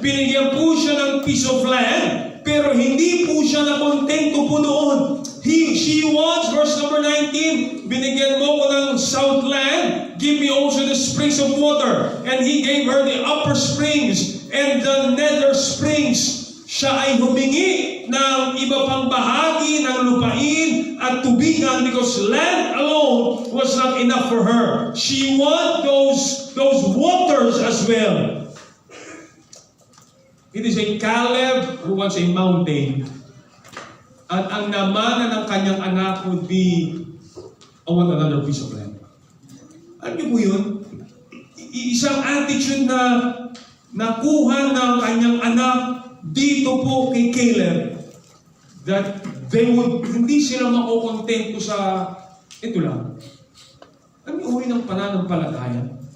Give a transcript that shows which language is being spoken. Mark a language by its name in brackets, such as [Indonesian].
[Filipino] Binigyan po siya ng piece of land, pero hindi po siya nakontento po doon. [English] She wants, verse number 19, [Filipino] binigyan mo ko ng [English] south land, give me also the springs of water. And he gave her the upper springs and the nether springs. [Filipino] Siya ay humingi ng iba pang bahagi ng lupain at tubigan [English] because land alone was not enough for her. She wants those waters as well. It is a Caleb who wants a mountain. [Filipino] At ang namana ng kanyang anak [English] would be, I want another piece of land. [Filipino] Alam niyo po yun? Isang attitude na nakuha ng kanyang anak dito po kay Caleb, that hindi sila makukontento sa ito lang. Alam niyo, uwi ng pananampalataya.